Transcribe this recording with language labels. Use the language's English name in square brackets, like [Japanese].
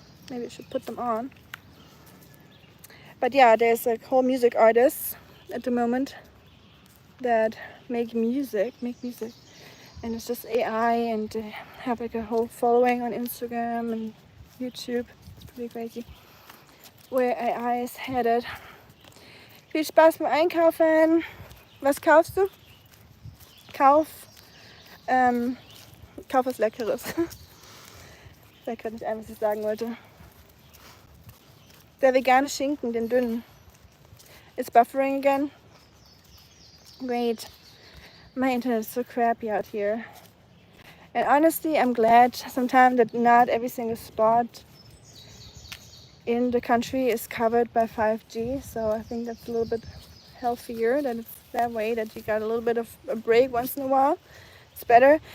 [English] Maybe I should put them on. But yeah, there's like whole music artists at the moment that make music, and it's just AI, and they have like a whole following on Instagram and YouTube. It's pretty crazy where AI is headed. [German] Viel Spaß beim Einkaufen. Was kaufst du? Kauf was Leckeres. Ich weiß gerade nicht ein, was ich sagen wollte. Der vegane Schinken, den dünnen. [English] It's buffering again. Great. My internet is so crappy out here. And honestly, I'm glad sometimes that not every single spot in the country is covered by 5G. So I think that's a little bit healthier, that it's that way, that you got a little bit of a break once in a while. It's better.